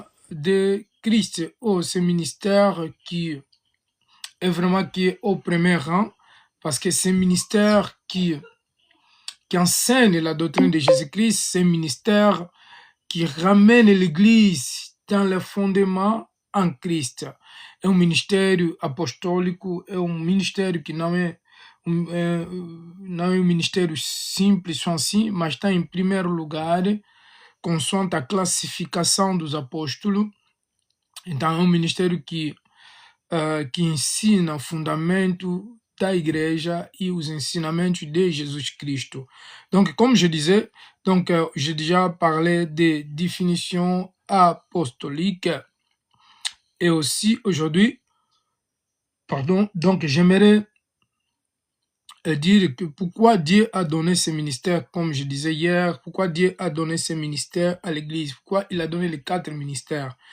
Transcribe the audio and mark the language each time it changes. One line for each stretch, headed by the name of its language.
French: de Christ ou ce ministère qui est au premier rang, parce que ce ministère qui enseigne la doctrine de Jésus-Christ, ce ministère qui ramène l'Église dans le fondement en Cristo.
Portuguese: É um ministério apostólico, é um ministério que não é um ministério simples só assim, mas está em primeiro lugar, consoante a classificação dos apóstolos. Então, é um ministério que ensina o fundamento da igreja
French: et aux
Portuguese: ensinamentos de Jésus-Christ.
French: Donc, comme je disais, j'ai déjà parlé des définitions apostoliques et aussi aujourd'hui, donc j'aimerais dire que pourquoi Dieu a donné ce ministère, comme je disais hier, pourquoi Dieu a donné ce ministère à l'Église, pourquoi il a donné les 4 ministères.